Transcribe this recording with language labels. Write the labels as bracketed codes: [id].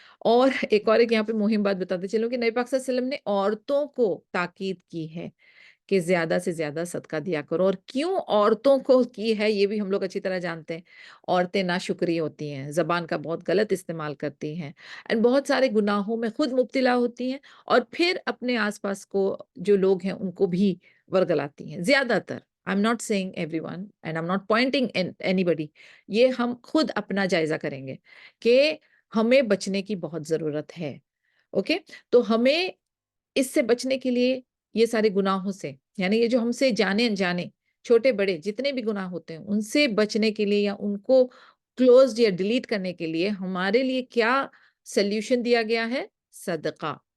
[ur] اور ایک یہاں پہ مہم بات بتاتے چلوں کہ نبی پاک صلی اللہ علیہ وسلم نے عورتوں کو تاکید کی ہے کہ زیادہ سے زیادہ صدقہ دیا کرو. اور کیوں عورتوں کو کی ہے یہ بھی ہم لوگ اچھی طرح جانتے ہیں. عورتیں ناشکری ہوتی ہیں، زبان کا بہت غلط استعمال کرتی ہیں، اور بہت سارے گناہوں میں خود مبتلا ہوتی ہیں، اور پھر اپنے آس پاس کو جو لوگ ہیں ان کو بھی ورگلاتی ہیں. زیادہ تر [en] I'm not saying everyone and I'm not pointing anybody. [ur] یہ ہم خود اپنا جائزہ کریں گے کہ ہمیں بچنے کی بہت ضرورت ہے. اوکے، تو ہمیں اس سے بچنے کے لیے یہ سارے گناہوں سے، یعنی یہ جو ہم سے جانے انجانے چھوٹے بڑے جتنے بھی گناہ ہوتے ہیں ان سے بچنے کے لیے یا ان کو کلوزڈ یا ڈیلیٹ کرنے کے لیے ہمارے لیے کیا سلیوشن دیا گیا ہے؟ صدقہ.